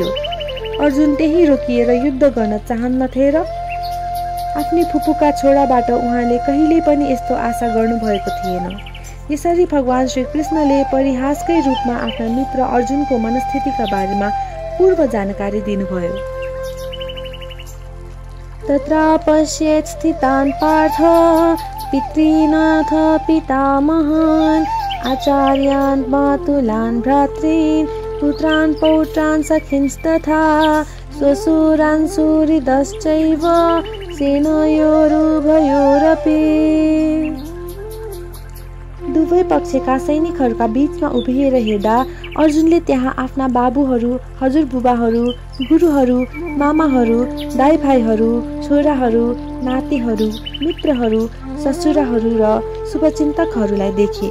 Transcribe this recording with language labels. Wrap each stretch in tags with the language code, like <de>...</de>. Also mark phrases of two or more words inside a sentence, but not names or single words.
<ne>अर्जुन त्यही रोकिएर युद्ध गर्न चाहन्नथे र? आफ्नै फुपूका छोराबाट उहाँले कहिल्यै पनि यस्तो आशा गर्नुभएको थिएन। यसरी भगवान श्री कृष्णले परिहासकै रूपमा आफ्ना मित्र अर्जुनको मनस्थितिका बारेमा पूर्व जानकारी दिनुभयो।</ne> <sa>तत्र पश्येत् स्थितान् पार्थ पितॄनाथ पितामहान् आचार्यान् मातुलान् भ्रातॄन् पुत्रान् पौत्रान् सखींस्तथा स्वसुरान् सुहृदश्चैव सेनयोरुभयोरपि।</sa> <ne>दुवै पक्षका सैनिकहरूका बीचमा उभिएर हेर्दा अर्जुनले त्यहाँ आफ्ना बाबुहरू, हजुरबुबाहरू, गुरुहरू, मामाहरू, दाइ भाइहरू, छोराहरू, नातिहरू, मित्रहरू, ससुराहरू र शुभचिन्तकहरूलाई देखे।</ne>